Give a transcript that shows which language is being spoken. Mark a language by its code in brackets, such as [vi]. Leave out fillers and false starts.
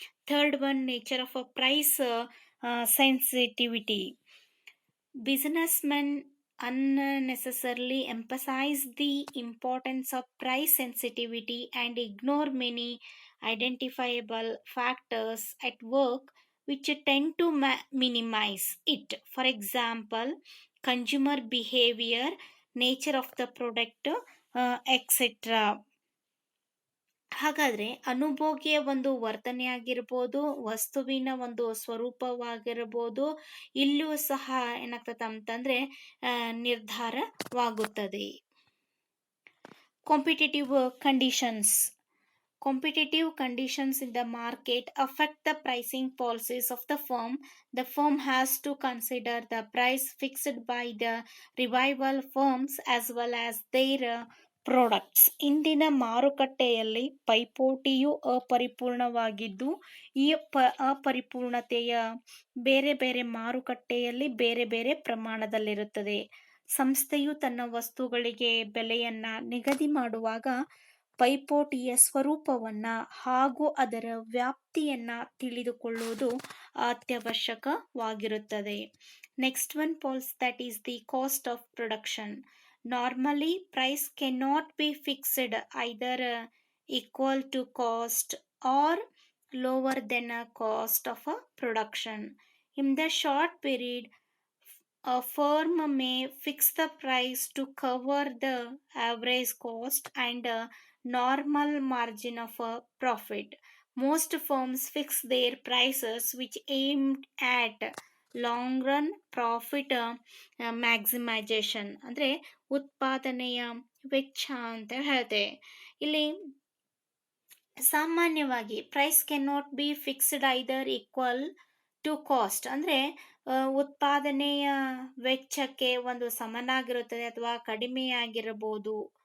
[en] Third one, nature of a price sensitivity. Businessmen unnecessarily emphasize the importance of price sensitivity and ignore many identifiable factors at work which tend to minimize it. For example, consumer behavior, nature of the product, etc. [kn] ಹಾಗಾದರೆ ಅನುಭೋಗಿಯ ಒಂದು ವರ್ತನೆ ಆಗಿರ್ಬೋದು, ವಸ್ತುವಿನ ಒಂದು ಸ್ವರೂಪವಾಗಿರ್ಬೋದು, ಇಲ್ಲೂ ಸಹ ಏನಾಗ್ತದೆ ಅಂತಂದರೆ ನಿರ್ಧಾರವಾಗುತ್ತದೆ. [en] Competitive conditions. Competitive conditions in the market affect the pricing policies of the firm. The firm has to consider the price fixed by the rival firms as well as their products. [kn] ಇಂದಿನ ಮಾರುಕಟ್ಟೆಯಲ್ಲಿ ಪೈಪೋಟಿಯು ಅಪರಿಪೂರ್ಣವಾಗಿದ್ದು, ಈ ಅಪರಿಪೂರ್ಣತೆಯ ಬೇರೆ ಬೇರೆ ಮಾರುಕಟ್ಟೆಯಲ್ಲಿ ಬೇರೆ ಬೇರೆ ಪ್ರಮಾಣದಲ್ಲಿರುತ್ತದೆ. ಸಂಸ್ಥೆಯು ತನ್ನ ವಸ್ತುಗಳಿಗೆ ಬೆಲೆಯನ್ನು ನಿಗದಿ ಮಾಡುವಾಗ ಪೈಪೋಟಿಯ ಸ್ವರೂಪವನ್ನು ಹಾಗೂ ಅದರ ವ್ಯಾಪ್ತಿಯನ್ನು ತಿಳಿದುಕೊಳ್ಳುವುದು ಅತ್ಯವಶ್ಯಕವಾಗಿರುತ್ತದೆ. [en] Next one falls, that is the cost of production. Normally price cannot be fixed either equal to cost or lower than a cost of a production. In the short period, a firm may fix the price to cover the average cost and a normal margin of a profit. Most firms fix their prices which aim at long run profit maximization. [kn] ಅಂದರೆ ಉತ್ಪಾದನೆಯ ವೆಚ್ಚ ಅಂತ ಹೇಳ್ತೆ. ಇಲ್ಲಿ ಸಾಮಾನ್ಯವಾಗಿ [en] price cannot be fixed either equal to cost, [kn] ಅಂದರೆ ಉತ್ಪಾದನೆಯ ವೆಚ್ಚಕ್ಕೆ ಒಂದು ಸಮನಾಗಿರುತ್ತದೆ ಅಥವಾ ಕಡಿಮೆಯಾಗಿರಬಹುದು.